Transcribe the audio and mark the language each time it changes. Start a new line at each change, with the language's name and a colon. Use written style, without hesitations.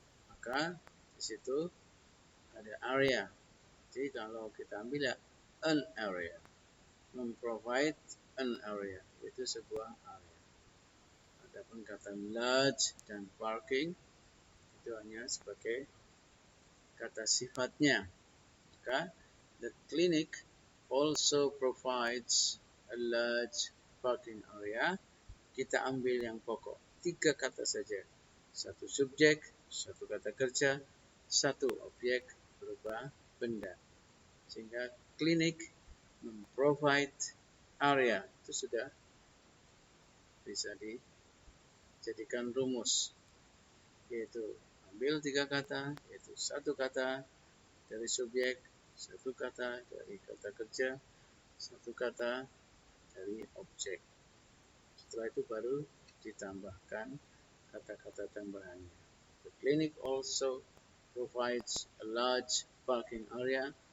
Indonesian: Maka di situ ada area. Jadi kalau kita ambil ya an area, memprovide an area, itu sebuah area. Adapun kata large dan parking itu hanya sebagai kata sifatnya.
English: Maka the clinic also provides a large parking area.
Indonesian: Kita ambil yang pokok, 3 kata saja. 1 subjek, 1 kata kerja, 1 objek berupa benda. Sehingga klinik memprovide area itu sudah bisa dijadikan rumus, yaitu ambil 3 kata, yaitu 1 kata dari subjek, 1 kata dari kata kerja, 1 kata dari objek. Setelah itu baru ditambahkan kata-kata tambahannya.
English: The clinic also provides a large parking area.